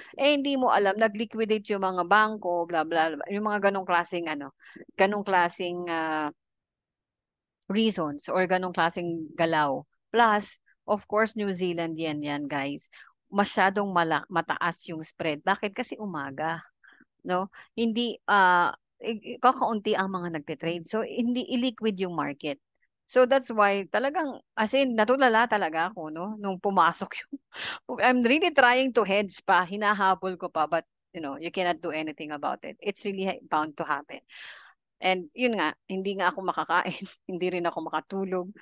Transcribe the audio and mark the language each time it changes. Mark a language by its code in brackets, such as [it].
[tl] Eh, hindi mo alam, nag-liquidate yung mga bangko, blah, blah, blah, yung mga ganong klaseng, ganong klaseng reasons or ganong klaseng galaw. [en] Plus, of course, New Zealand yan guys. [tl] Masyadong mataas yung spread. Bakit? Kasi umaga, no? Hindi kakaunti ang mga nagte-trade. So hindi illiquid yung market. [en] So that's why talagang as in [tl] natulala talaga ako no nung pumasok yung [en] I'm really trying to hedge pa, [tl] hinahabol ko pa [en] but you cannot do anything about it. It's really bound to happen. [tl] And yun nga, hindi nga ako makakain, hindi rin ako makatulog.